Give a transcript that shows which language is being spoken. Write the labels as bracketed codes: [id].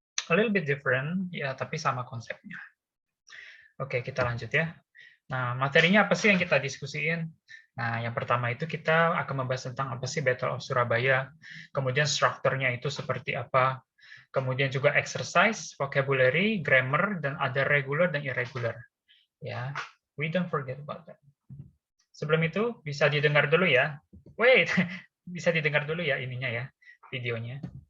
[en] A little bit different, [id] ya, tapi sama konsepnya. Oke, kita lanjut ya. Nah, materinya apa sih yang kita diskusiin? Nah, yang pertama itu kita akan membahas tentang apa sih Battle of Surabaya, kemudian strukturnya itu seperti apa, kemudian juga exercise, vocabulary, grammar, dan ada regular dan irregular. [en] Ya, we don't forget about that. [id] Sebelum itu bisa didengar dulu ya. Wait, bisa didengar dulu ya ininya ya, videonya.